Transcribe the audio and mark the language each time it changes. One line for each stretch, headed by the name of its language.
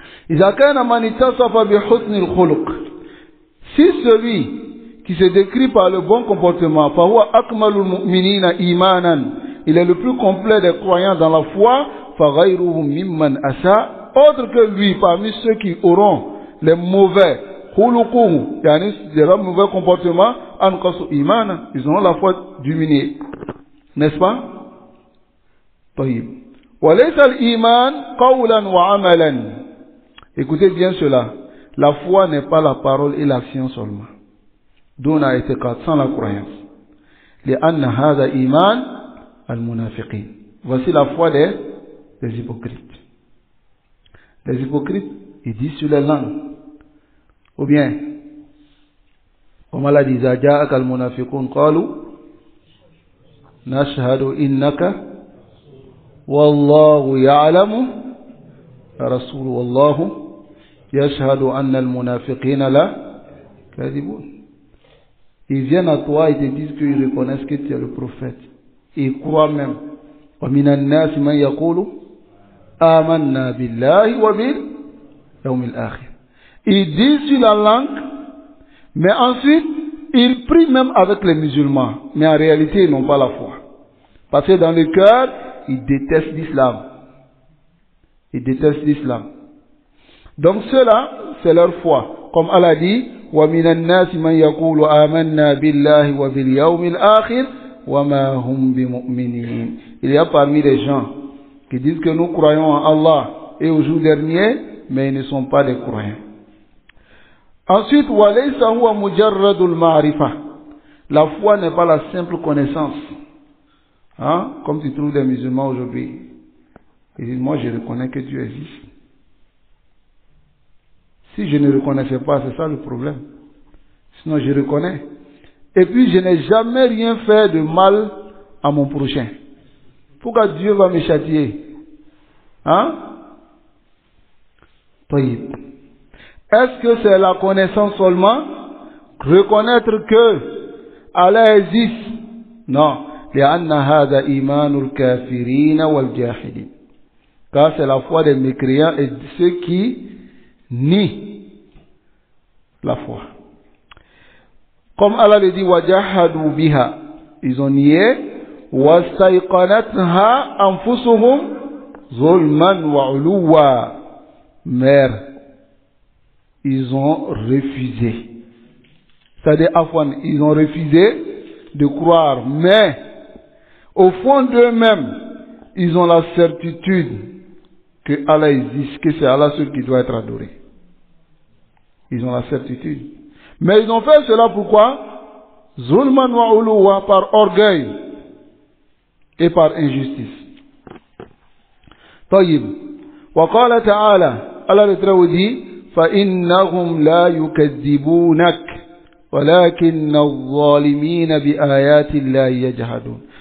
Arabic: إذا كان من اتصف بحسن الخلق,
French: si celui qui se décrit par le bon comportement,
Arabic: فهو أكمل المؤمنين إيمانا,
French: il est le plus complet des croyants dans la foi,
Arabic: فغيره ممن أساء,
French: autre que lui parmi ceux qui auront les mauvais
Arabic: khuluquhu, yani
French: des mauvais comportements,
Arabic: anqasu imana,
French: ils auront la foi diminuée, n'est-ce pas?
Arabic: طيب. وليس الإيمان قولا وعملا.
French: Écoutez bien cela, la foi n'est pas la parole et l'action seulement, d'où on a été sans la croyance.
Arabic: لأن هذا إيمان المنافقين.
French: Voici la foi des hypocrites. Les hypocrites, ils disent sur les langues. Ou bien, comme Allah dit,
Arabic: إذا جاءك المنافقون قالوا نشهد إنك والله يعلم رسول والله يشهد أن المنافقين لا كاذبون.
French: Ils viennent à toi et te disent qu'ils reconnaissent que tu es le prophète. Ils croient même.
Arabic: ومن الناس من يقول آمنا بالله وباليوم الآخر.
French: Ils disent sur la langue, mais ensuite, ils prient même avec les musulmans. Mais en réalité, ils n'ont pas la foi. Parce que dans le cœur, ils détestent l'islam. Ils détestent l'islam. Donc cela, c'est leur foi. Comme Allah dit,
Arabic: وَمِنَ النَّاسِ مَنْ يَقُولُ آمَنَّا بِاللَّهِ وَبِالْيَوْمِ الْآخِرِ وَمَا هُمْ بِمُؤْمِنِينَ.
French: Il y a parmi les gens qui disent que nous croyons en Allah et au jour dernier, mais ils ne sont pas des croyants. Ensuite,
Arabic: وَلَيْسَ هُوَ مُجَرَّدُ الْمَعْرِفَةِ.
French: La foi n'est pas la simple connaissance. Hein? Comme tu trouves des musulmans aujourd'hui. Ils disent, moi je reconnais que Dieu existe. Si je ne reconnaissais pas, c'est ça le problème. Sinon je reconnais. Et puis je n'ai jamais rien fait de mal à mon prochain. Pourquoi Dieu va me châtier? Hein? Est-ce que c'est la connaissance seulement? Reconnaître que Allah existe? Non.
Arabic: لأن هذا إيمان الكافرين والجاحدين.
French: Car c'est la foi des mécréants et de ceux qui nient la foi. Comme Allah le dit,
Arabic: وَجَحَدُوا بِهَا.
French: Ils ont nié.
Arabic: وَاسْتَيْقَنَتْهَا أَنفُسُهُمْ ظُلْمًا وَعُلُوًّا.
French: Mais ils ont refusé. C'est-à-dire, ils ont refusé de croire. Mais, au fond d'eux-mêmes, ils ont la certitude que Allah existe, que c'est Allah seul qui doit être adoré. Ils ont la certitude. Mais ils ont fait cela pourquoi?
Arabic: Zulman wa uluwa,
French: par orgueil et par injustice.
Arabic: طيب وقال تعالى
French: Allah le Très dit
Arabic: فإنهم لا يكذبونك ولكن الظالمين بآيات الله يجحدون.